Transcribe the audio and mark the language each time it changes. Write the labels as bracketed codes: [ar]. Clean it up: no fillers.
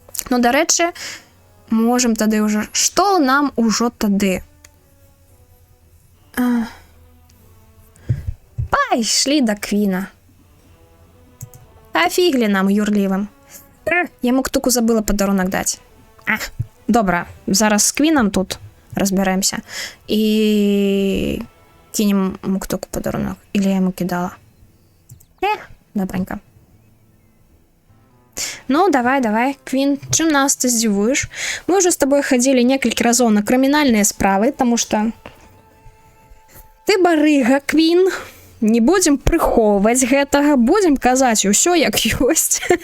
[be] Ну, дарэчы, можам тады ўжо... Што нам ужо тады? Пайшлі да Квіна. А фіглі нам, юрлівым. Я Мактуку забыла падарунак даць. Добра, зараз з Квінам тут разбярэмся. І кінем Мактуку падарунак. [ru] Или я ему кидала? Добренько. [be] Ну, давай, Квін, чым нас ты здзівуеш? [ru] Мы уже с тобой ходили [be] некалькі разоў на крымінальныя справы, [ru] тому что [be] ты барыга, Квін. Не будем прыхоўваць гэтага, будем казаць усё як ёсць.